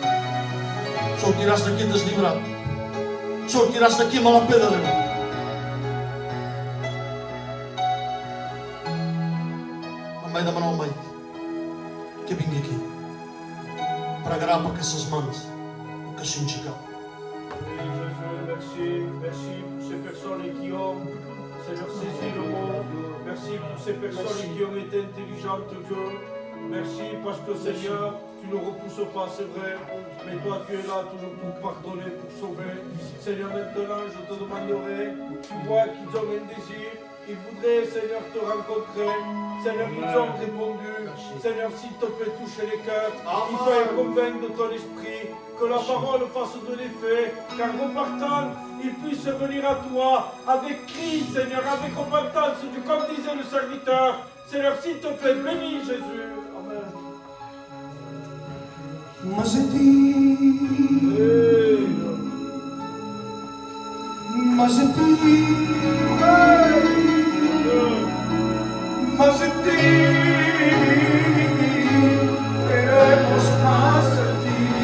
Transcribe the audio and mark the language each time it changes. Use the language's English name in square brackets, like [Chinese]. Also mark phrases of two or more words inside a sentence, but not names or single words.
[Catalan] Sortiràs d'aquí deslliberat. Sortiràs d'aquí amb la pe de Déu. Em vaig demanar al Mike que vingui aquí. Pregarà per aquestes mans que s'enxeca. [French] Merci pour ces personnes qui ont, Seigneur, saisi le mot. Merci pour ces personnes qui ont été intelligentes, Dieu. Merci parce que, Seigneur, tu ne repousses pas, c'est vrai, mais toi, tu es là toujours pour pardonner, pour sauver. Seigneur, maintenant, je te demanderai, tu vois qu'ils ont un désir, ils voudraient, Seigneur, te rencontrer. Seigneur, ils ont répondu. Seigneur, s'il te plaît, touche les cœurs, qu'ils soient convaincus de ton esprit, que la parole fasse de l'effet, car repartant, ils puissent venir à toi avec cri, Seigneur, avec repentance, comme disait le serviteur. Seigneur, s'il te plaît, bénis Jésus. Amen. [Spanish] Mas en ti queremos más de ti.